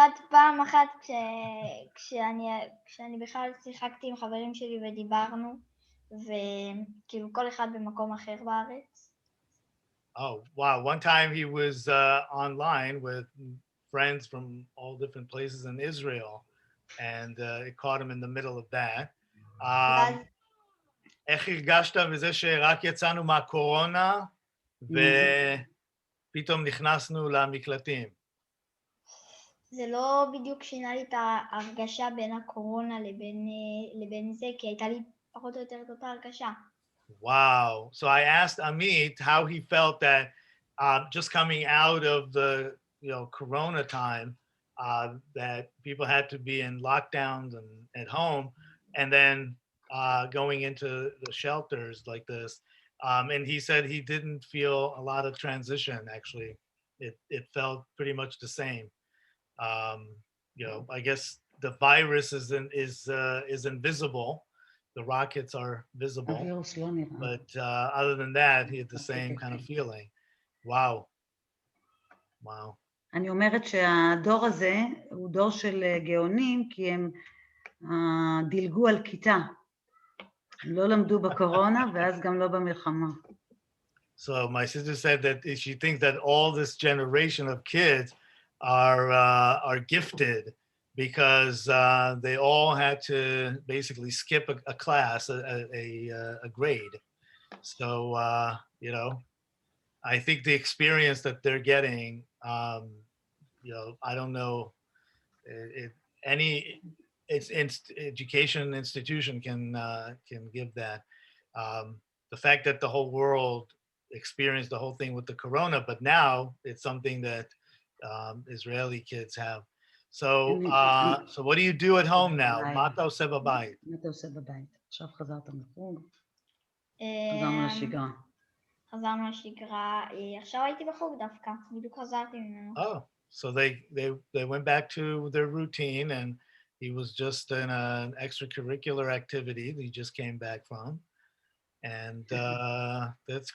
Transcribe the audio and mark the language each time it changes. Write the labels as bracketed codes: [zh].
[he] פעם אחת כשאני בכלל שיחקתי עם חברים שלי ודיברנו, וכאילו כל אחד במקום אחר בארץ. [en] Oh, wow. One time he was online with friends from all different places in Israel, and it caught him in the middle of that. [he] איך הרגשת בזה שרק יצאנו מהקורונה, ופתאום נכנסנו למקלטים? זה לא בדיוק שינה לי את ההרגשה בין הקורונה לבין זה, כי הייתה לי פחות או יותר את אותה הרגשה. [en] Wow. So I asked Amit how he felt that just coming out of the Corona time, that people had to be in lockdowns and at home, and then going into the shelters like this. And he said he didn't feel a lot of transition. Actually, it felt pretty much the same. I guess the virus is invisible. The rockets are visible, but other than that, he had the same kind of feeling. Wow. [he] אני אומרת שהדור הזה הוא דור של גאונים, כי הם דילגו על כיתה. לא למדו בקורונה, ואז גם לא במלחמה. [en] So my sister said that she thinks that all this generation of kids are gifted, because they all had to basically skip a class, a grade, So, you know, I think the experience that they're getting, you know, I don't know, it, any it's education institution can give that. The fact that the whole world experienced the whole thing with the corona, but now it's something that Israeli kids have. So, so what do you do at home now? [he] Mata עושה בבית? מה אתה עושה בבית? עכשיו חזרת מחוג, אמ, חזרנו לשגרה. חזרנו לשגרה, עכשיו הייתי בחוג דווקא, בדיוק חזרתי ממנו. [en] Oh, so they went back to their routine, and he was just in an extracurricular activity that he just came back from, and that's